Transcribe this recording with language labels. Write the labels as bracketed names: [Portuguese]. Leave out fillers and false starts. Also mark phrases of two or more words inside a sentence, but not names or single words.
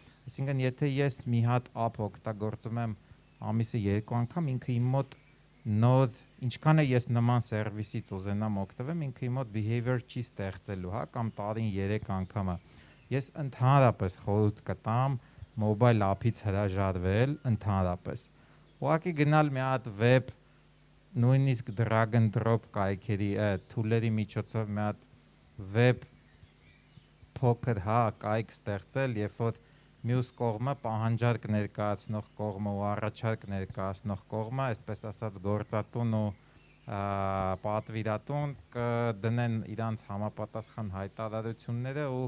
[Armenian] Այսինքն եթե ես մի հատ app օգտագործում եմ ամիսը 2 անգամ, ինքը իմ մոտ նոր ինչքան է ես նման սերվիսից ուզենամ օգտվեմ, ինքը իմ մոտ behavior չի ստեղծելու, հա, կամ տարին 3 անգամը։ Ես ընդհանրապես խորհուրդ կտամ [English] mobile app- [Armenian] ից հրաժարվել ընդհանրապես։ Ուղղակի գնալ մի հատ web նույնիսկ [English] drag and drop [Armenian] կայքերի tool-երի միջոցով մի հատ web փոքր հա կայք ստեղծել, երբ որ մյուս կողմը պահանջարկ ներկայացնող կողմը ու առաջարկ ներկայացնող կողմը, այսպես ասած գործատուն ու պատվիրատուն կդնեն իրանց համապատասխան հայտարարությունները ու